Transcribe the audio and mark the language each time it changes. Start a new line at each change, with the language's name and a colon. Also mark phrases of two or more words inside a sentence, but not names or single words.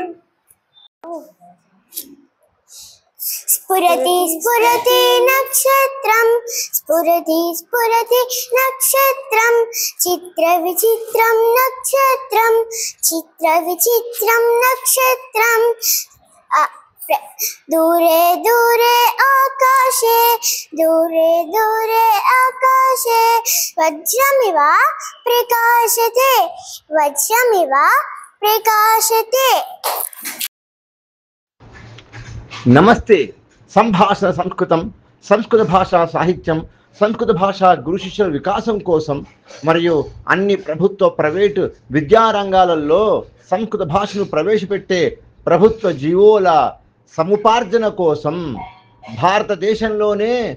Sanskrit: स्फुरति स्फुरति नक्षत्रं स्फुरति स्फुरति नक्षत्रं चित्रविचित्रं नक्षत्रं चित्रविचित्रं नक्षत्रं दूरे दूरे आकाशे दूरे दूरे आकाशे वज्रमिव प्रकाशते वज्रमिव प्रकाशते।
Telugu: నమస్తే. సంభాషణ సంస్కృతం, సంస్కృత భాషా సాహిత్యం, సంస్కృత భాషా గురు శిష్యుల వికాసం కోసం మరియు అన్ని ప్రభుత్వ ప్రైవేటు విద్యారంగాలలో సంస్కృత భాషను ప్రవేశపెట్టే ప్రభుత్వ జీవోల సముపార్జన కోసం భారతదేశంలోనే